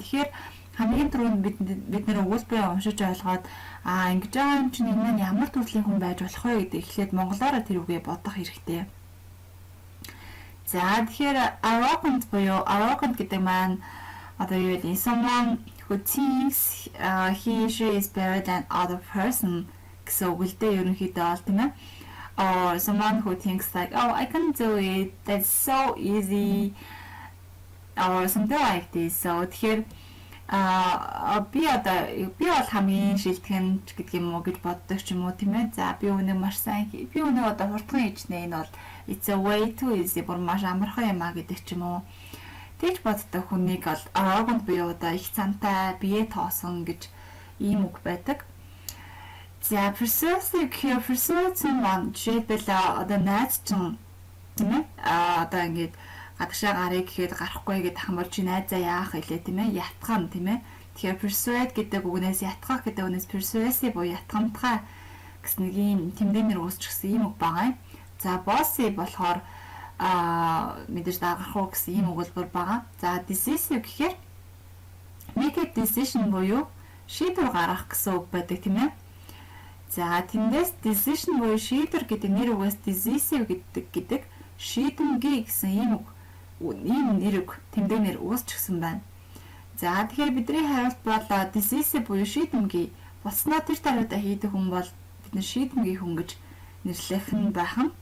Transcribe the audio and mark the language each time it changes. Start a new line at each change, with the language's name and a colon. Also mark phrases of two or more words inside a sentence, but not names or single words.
Mongolian: Тэгэхээр хамгийн түрүүнд бид нэр өгүүлбэрээ уншиж ойлгоод ингэж байгаа юм чинь энэ ямар төрлийн хүн байж болох вэ гэдэг эхлээд монголоор тэр үгээ бодох хэрэгтэй. За тэгэхээр arrogant буюу arrogant гэдэг маань одоо юу вэ?
English: Someone who thinks he she is better than other person
Mongolian: гэсэн үг л дээ ерөнхийдөө бол тийм ээ.
English: Or someone who thinks like oh I can do it, that's so easy or something like this.
Mongolian: So тэгэхээр би бол хамгийн шилтгэн гэдэг юм уу гэж боддог ч юм уу тийм ээ. За би өнөө маш сайн би өнөө одоо хурдхан хийжнэ энэ бол
English: it's a way too easy
Mongolian: бүр маш амархан юм а гэдэг ч юм уу. Тэгж боддог хүнийг бол arrogant буюу одоо их цантай бие тоосон гэж ийм үг байдаг. За persuasive маань жишээлбэл одоо найз чинь тийм ээ одоо ингэж гадагшаа гарыг гэхэд гарахгүй гэдээ хамбар чи найзаа яах хэлээ тийм ээ ятгах тийм ээ. Тэгэхээр persuade гэдэг үгнээс ятгах гэдэг үгнээс persuasive буюу ятгамтгай гэсэн нэг юм тэмдэг нэр үүсчихсэн ийм үг байгаа юм. За bossy болохоор мэдээж даргах уу гэсэн ийм өгүүлбэр байгаа. За decisive гэхээр
English: make a decision
Mongolian: буюу шийдвэр гаргах гэсэн үг байдаг тийм ээ. За тэндээс decision буюу шийдвэр гэдэг нэр үгээс decisive гэдэг шийдэмгий гэсэн ийм нэр үг тэмдэг нэр үүсчихсэн байна. За тэгэхээр бидний хариулт бол decisive буюу шийдэмгий болсноо тэр даруйда хийдэг хүн бол бид нар шийдэмгий хүн гэж нэрлэх нь байх нь.